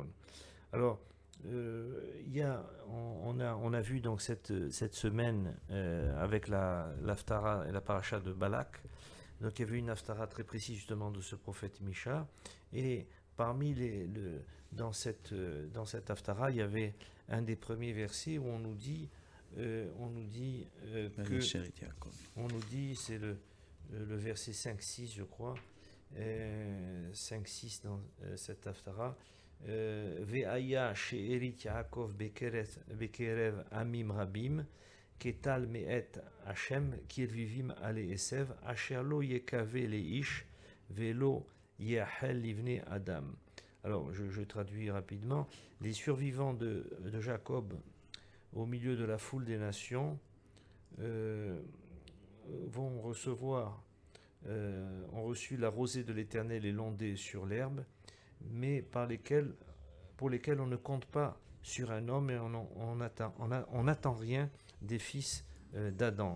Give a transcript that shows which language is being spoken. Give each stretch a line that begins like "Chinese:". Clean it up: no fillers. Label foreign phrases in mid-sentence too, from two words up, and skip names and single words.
French: Alors, on a vu donc cette semaine avec l'Haftara et la paracha de Balak, donc il y avait une Haftara très précise justement de ce prophète Micha, et parmi dans cette Haftara, il y avait un des premiers versets où on nous dit c'est le verset 5-6 je crois, 5-6 dans cette Haftara,
Hebrew: והיה שארית יעקב בקרב עמים רבים כטל מאת השם כרביבים עלי עשב אשר לא יקוה לאיש ולא ייחל לבני אדם.
French: Alors, je traduis rapidement. Les survivants de Jacob, au milieu de la foule des nations, ont reçu la rosée de l'Éternel et l'ondée sur l'herbe, mais pour lesquels on ne compte pas sur un homme et on n'attend rien des fils d'Adam.